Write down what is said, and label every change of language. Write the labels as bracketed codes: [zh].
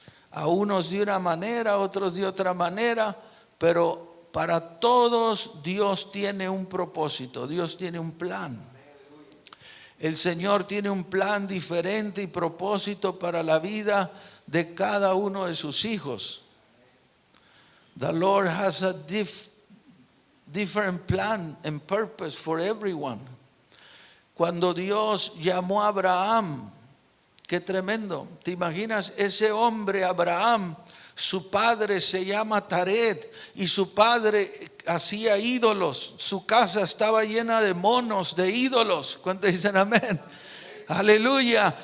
[es] A unos de una manera, a otros de otra manera, pero para todos Dios tiene un propósito, Dios tiene un plan. El Señor tiene un plan diferente y propósito para la vida de cada uno de sus hijos. [en] The Lord has a different plan and purpose for everyone. [es] Cuando Dios llamó a Abraham, qué tremendo. ¿Te imaginas ese hombre Abraham? Su padre se llama Taret y su padre hacía ídolos. Su casa estaba llena de monos, de ídolos. ¿Cuántos dicen amén? Aleluya.